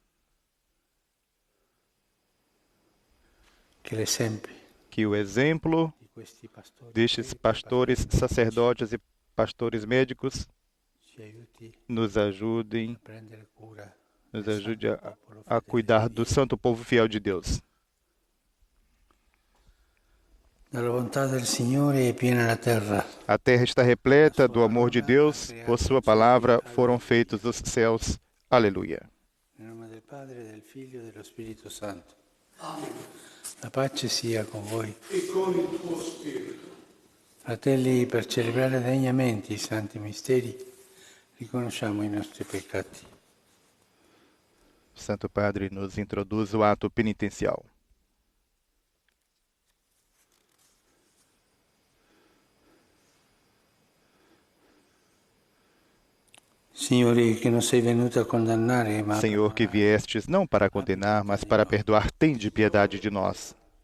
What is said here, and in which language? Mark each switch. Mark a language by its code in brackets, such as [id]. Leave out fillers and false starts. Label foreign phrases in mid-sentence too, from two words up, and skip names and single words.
[pt] Que o exemplo destes pastores, sacerdotes e pastores médicos nos ajude a cuidar do santo povo fiel de Deus. A terra está repleta do amor de Deus, por sua palavra foram feitos os céus. Aleluia. [it] Nel nome del Padre, del Figlio e dello Spirito Santo. Amen. La pace sia con voi. E con il tuo spirito. Fratelli, per celebrare degnamente i santi misteri, riconosciamo i nostri peccati. [pt] Santo Padre nos introduz o ato penitencial. Senhor, que viestes não para condenar, mas para perdoar, tende piedade de nós.